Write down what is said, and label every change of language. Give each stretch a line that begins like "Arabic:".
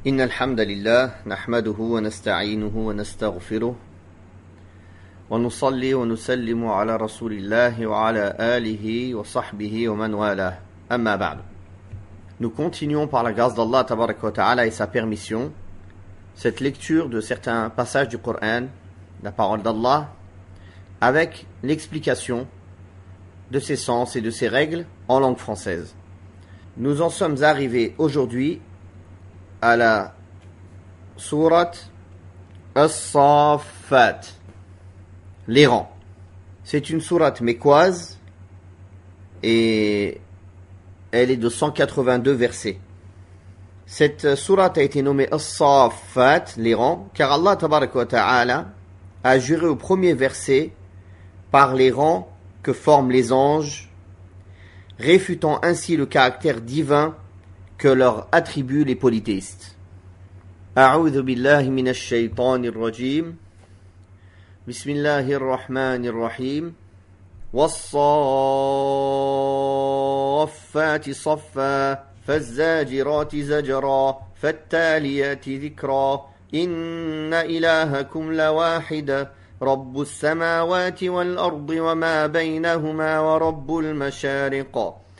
Arabic: إن الحمد لله نحمده ونستعينه ونستغفره ونصلي ونسلم على رسول الله وعلى آله وصحبه ومن والاه أما بعد.
French: Nous continuons par la grâce d'Allah tabarak wa ta'ala et sa permission cette lecture de certains passages du Coran, la parole d'Allah, avec l'explication de ses sens et de ses règles en langue française. Nous en sommes arrivés aujourd'hui à la sourate As-Saffat, les rangs. C'est une sourate mécoise et elle est de 182 versets. Cette sourate a été nommée As-Saffat, les rangs, car Allah tabarak wa ta'ala a juré au premier verset par les rangs que forment les anges, réfutant ainsi le caractère divin que leur attribuent les polythéistes.
Arabic: أعوذ بالله من الشيطان الرجيم بسم الله الرحمن الرحيم والصافات صفا فالزاجرات زجرا فالتاليات ذكرا إن إلهكم لواحد رب السماوات والأرض وما بينهما ورب المشارق